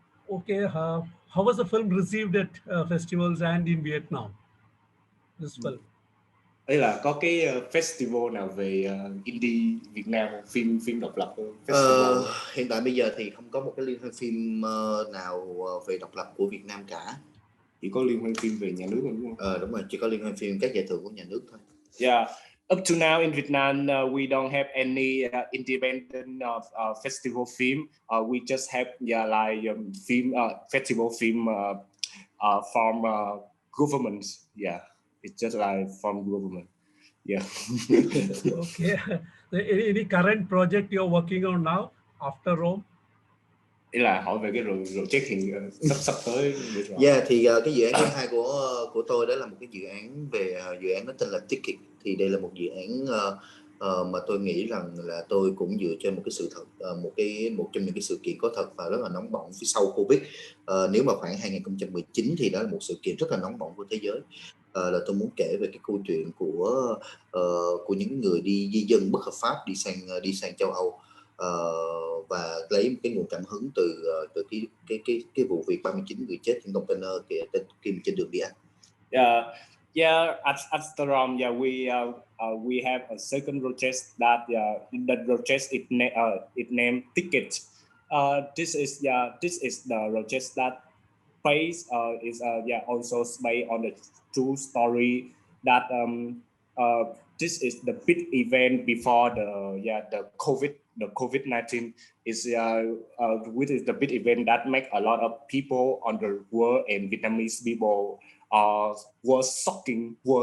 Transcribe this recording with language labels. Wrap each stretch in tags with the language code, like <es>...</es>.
<en>Okay, how was the film received at festivals and in Vietnam? This film.</en> <vi>Ấy là có cái festival nào về indie Việt Nam, phim độc lập festival? Hiện tại bây giờ thì không có một cái liên hoan phim nào về độc lập của Việt Nam cả. Chỉ có liên hoan phim về nhà nước đúng không? Đúng rồi, chỉ có liên hoan phim các giải thưởng của nhà nước thôi.</vi> <en>Up to now in Vietnam, we don't have any independent festival film. We just have film festival film from government. It's just like from government. Okay. Any current project you're working on now after Rome?</en> <vi>Ý là hỏi về cái project hiện sắp tới. Thì cái dự án thứ hai của tôi đó là một cái dự án nó tên là Ticket. Thì đây là một dự án mà tôi nghĩ rằng là tôi cũng dựa trên một cái sự thật, một trong những cái sự kiện có thật và rất là nóng bỏng phía sau Covid. Nếu mà khoảng 2019 thì đó là một sự kiện rất là nóng bỏng của thế giới. Là tôi muốn kể về cái câu chuyện của những người di dân bất hợp pháp đi sang châu Âu, và lấy một cái nguồn cảm hứng từ cái vụ việc 39 người chết trên container khi trên đường đi Anh.</vi> <en>At Amsterdam, we have a second project that the project it named Ticket. This is the project that is also based on the true story that this is the big event before the COVID-19 is which is the big event that make a lot of people on the world and Vietnamese people were shocking.</en>